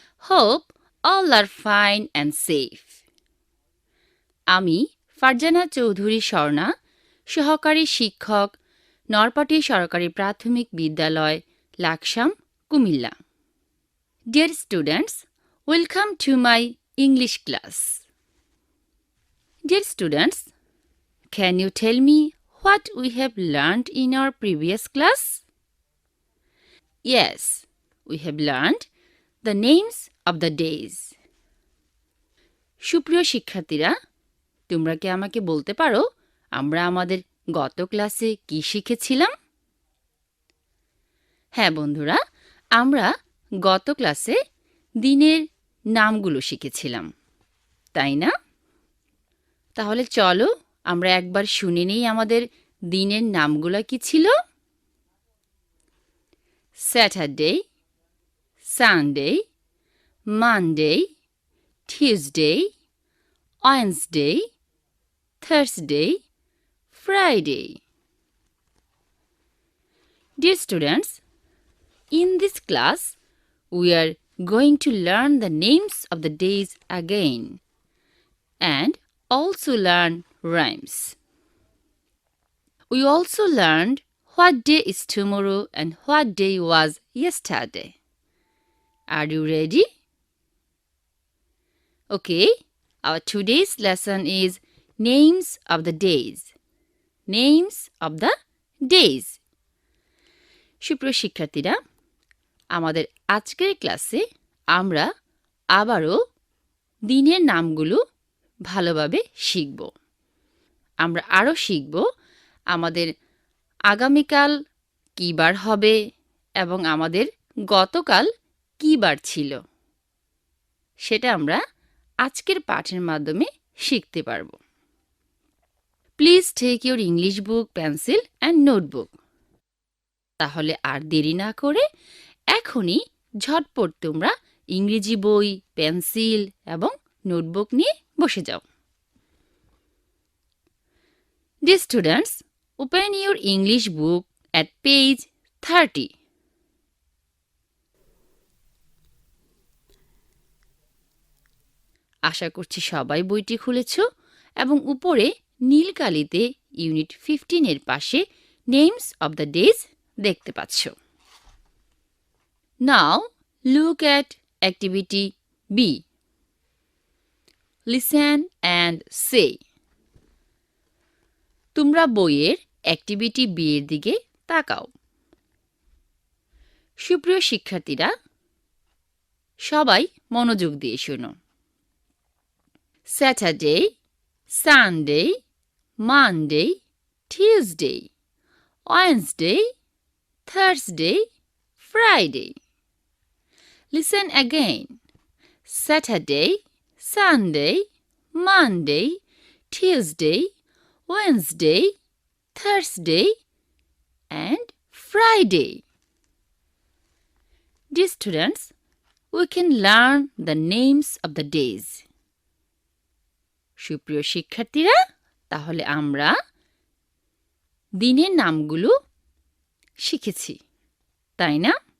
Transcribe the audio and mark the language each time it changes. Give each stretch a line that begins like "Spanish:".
English: Hope all are fine and safe.
Bangla: আমি ফারজানা চৌধুরী স্বর্ণা, সহকারী শিক্ষক, নরপাটি সরকারি প্রাথমিক বিদ্যালয়, Laksam, Comilla.
English: Dear students, welcome to my English class. Dear students, can you tell me what we have learned in our previous class? Yes, we have learned the names of the days.
Bangla: সুপ্রিয় শিক্ষার্থীরা, তোমরা কি আমাকে বলতে পারো আমরা আমাদের গত ক্লাসে কি শিখেছিলাম? হ্যাঁ বন্ধুরা, আমরা গত ক্লাসে দিনের নামগুলো শিখেছিলাম, তাই না? তাহলে চলো আমরা একবার শুনে নিই আমাদের দিনের নামগুলো কি ছিল?
English: Saturday, Sunday, Monday, Tuesday, Wednesday, Thursday, Friday. Dear students, in this class, we are going to learn the names of the days again and also learn rhymes. We also learned what day is tomorrow and what day was yesterday. Are you ready? Okay, our today's lesson is names of the days. Names of the days.
Bangla: সুপ্রিয় শিক্ষার্থীরা, আমাদের আজকের ক্লাসে আমরা আবারও দিনের নামগুলো ভালোভাবে শিখব। আমরা আরও শিখব আমাদের আগামীকাল কী বার হবে এবং আমাদের গতকাল কী বার ছিল, সেটা আমরা আজকের পাঠের মাধ্যমে শিখতে পারব।
English: Please take your English book, pencil and notebook.
Bangla: তাহলে আর দেরি না করে এখনই ঝটপট তোমরা ইংরেজি বই, পেন্সিল এবং নোটবুক নিয়ে বসে যাও।
English: Dear students, open your English book at page 30.
Bangla: আশা করছি সবাই বইটি খুলেছ এবং উপরে নীল কালিতে ইউনিট 15 এর পাশে
English: names of the days
Bangla: দেখতে পাচ্ছ।
English: Now look at activity B. Listen and say.
Bangla: তোমরা বইয়ের অ্যাক্টিভিটি বি এর দিকে তাকাও। সুপ্রিয় শিক্ষার্থীরা, সবাই মনোযোগ দিয়ে শোনো।
English: Saturday, Sunday, Monday, Tuesday, Wednesday, Thursday, Friday. Listen again. Saturday, Sunday, Monday, Tuesday, Wednesday, Thursday, and Friday. Dear students, we can learn the names of the days.
Bangla: সুপ্রিয় শিক্ষার্থীরা, তাহলে আমরা দিনের নামগুলো শিখেছি, তাই না?